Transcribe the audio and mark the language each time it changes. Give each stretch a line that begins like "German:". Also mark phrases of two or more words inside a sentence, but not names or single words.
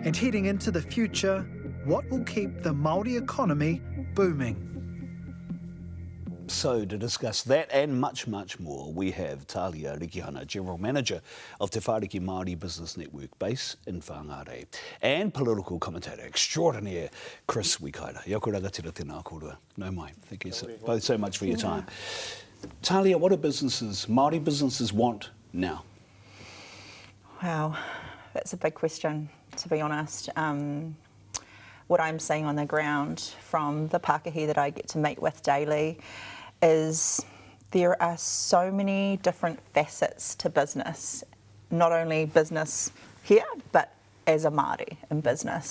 English: And heading into the future, what will keep the Māori economy booming? So to discuss that and much, much more, we have Talia Rikihana, General Manager of Te Whāriki Māori Business Network base in Whangare, and political commentator extraordinaire, Chris Wikaira.
Māori: Ia koe rangatira tēnā kōrua. No mai.
English: Thank you both so much for your time. Talia, what do Māori businesses want now? Wow, that's a big question, to be honest. What I'm seeing on the ground from the Pākehī that I get to meet with daily is there are so many different facets to business, not only business here, but as a Māori in business.